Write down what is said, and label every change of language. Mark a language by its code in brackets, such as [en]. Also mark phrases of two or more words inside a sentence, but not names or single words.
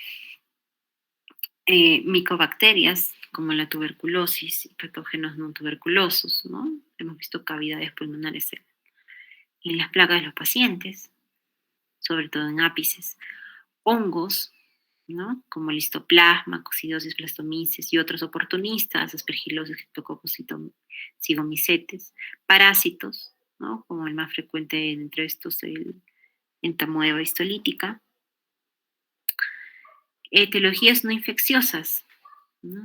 [es] Micobacterias como la tuberculosis y patógenos no tuberculosos, ¿no? Hemos visto cavidades pulmonares en las placas de los pacientes, sobre todo en ápices, hongos, ¿no? Como el histoplasma, coccidiosis, blastomices y otros oportunistas, aspergilosis, streptococcus, cigomicetes, parásitos, ¿no? Como el más frecuente entre estos, el entamoeba histolítica, etiologías no infecciosas, ¿no?